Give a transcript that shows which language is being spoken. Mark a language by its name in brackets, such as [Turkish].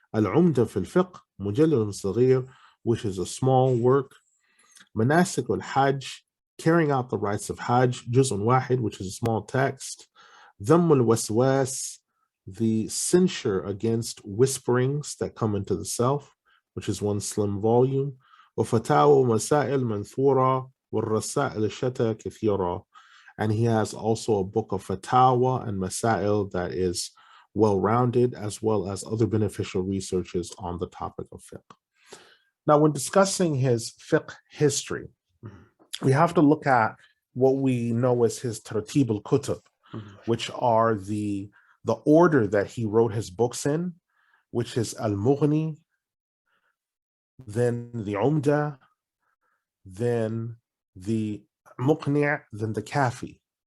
[English] Al-Umdah [Arabic] في الفقه مجلد صغير, [English] which is a small work. مناسك الحج, carrying out the rites of Hajj, [Arabic] جزء واحد, [English] which is a small text. ذم الوسواس, the censure against whisperings that come into the self, which is 1 slim volume. [Arabic] وفتاوى مسائل منثورة والرسائل الشتى كثيرة. [English] And he has also a book of fatawa and masail that is well-rounded, as well as other beneficial researches on the topic of fiqh. Now, when discussing his fiqh history, we have to look at what we know as his tartib al-kutub, which are the order that he wrote his books in, which is Al-Mughni, then the Umdah, then the Muqni', then the Kafi.